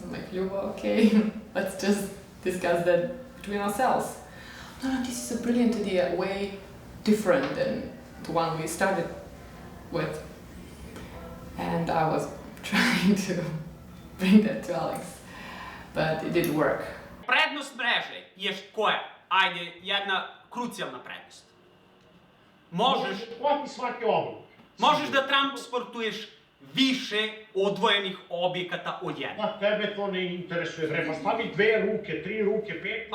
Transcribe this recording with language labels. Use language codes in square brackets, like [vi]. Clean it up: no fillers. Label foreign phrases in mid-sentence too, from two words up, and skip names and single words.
[en] I'm like, you okay, let's just discuss that between ourselves. No, this is a brilliant idea, way different than the one we started with. And I was trying to bring that to Alex, but it didn't work. [sr] Prednost mreže je koja? Ajde, jedna krucijalna prednost. Možeš da transportuješ više odvojenih objekata od jednog. A tebe to ne interesuje, bre, pa stavi 2 ruke, 3 ruke, 5...